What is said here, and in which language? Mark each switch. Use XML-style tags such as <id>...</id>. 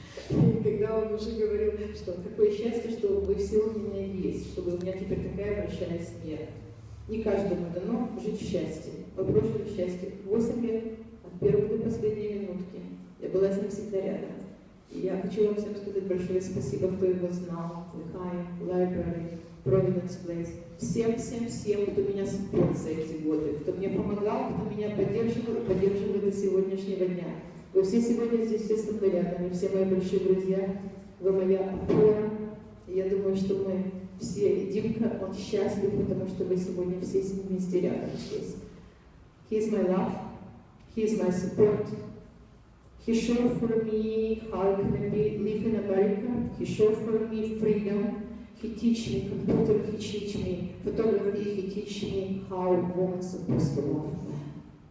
<ru>И когда он уже говорил, что такое счастье, что вы все у меня есть, что у меня теперь такая большая семья. Не каждому дано жить в счастье. Мы прожили в счастье 8 лет, от первой до последней минутки. Я была с ним всегда рядом. И я хочу вам всем сказать большое спасибо, кто его знал.</ru> <en>Лихай, Library, Providence Place.</en> <ru>Всем, кто меня спорт за эти годы, кто мне помогал, кто меня поддерживал и поддерживает до сегодняшнего дня. Вы все сегодня здесь все со мной рядом, и все мои большие друзья, вы моя опора. И я думаю, что мы все, Димка, он счастлив, потому что вы сегодня все с ним вместе рядом здесь.</ru> <en>He is my love, he is my support. He showed for me how I can live in America. He showed for me freedom. He teach me computer, he teach me photography, he teach me how a woman supposed to love man.</en>